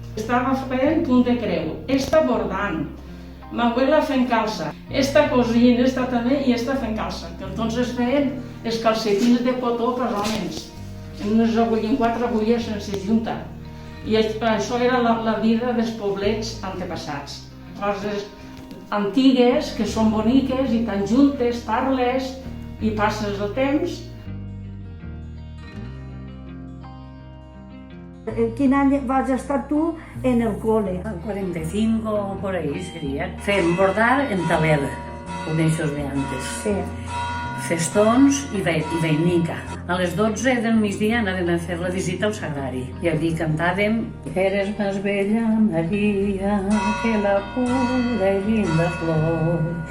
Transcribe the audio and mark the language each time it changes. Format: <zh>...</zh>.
<ca>Estava fent punt de creu, esta bordant, ma abuela fent calça, esta cosint, esta també i esta fent calça, que entonces feien els calcetins de cotó per homes, en 4 agulles sense junta. I això era la vida dels poblets antepassats. Coses antigues que són boniques i tan juntes, parles i passes el temps. ¿Quin any vas estar tu en el cole?</ca> <es>45 o por ahí sería.</es> <ca>Fem bordar en taler, com eixos de antes. Sí. Festons i veinica. A les 12 del migdia anàvem a fer la visita al sagrari. I allí cantàvem</ca> <es>Eres más bella, María, que la pura y linda flor.</es>